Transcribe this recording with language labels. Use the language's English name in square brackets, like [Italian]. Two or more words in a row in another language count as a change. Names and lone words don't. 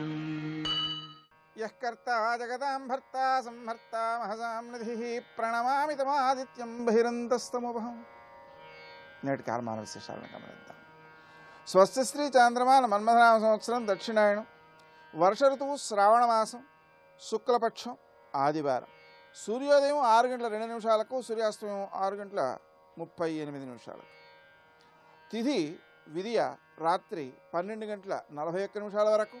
[Sanskrit] यः कर्ता जगतां भर्ता संहर्ता महसां निधिः प्रणमामि तमादित्यं बहिरन्तस्तमुपहं। [Telugu] నేటి కాలమాన విశేషాలను గమనిద్దాం. స్వస్తి శ్రీ చాంద్రమాన మన్మథనామ సంవత్సరం దక్షిణాయనం, వర్ష ఋతువు శ్రావణ మాసం, శుక్లపక్షం, ఆదివారం. సూర్యోదయం 6:02 సూర్యాస్తమయం 6:38 తిథి విదియ రాత్రి 12:41 వరకు.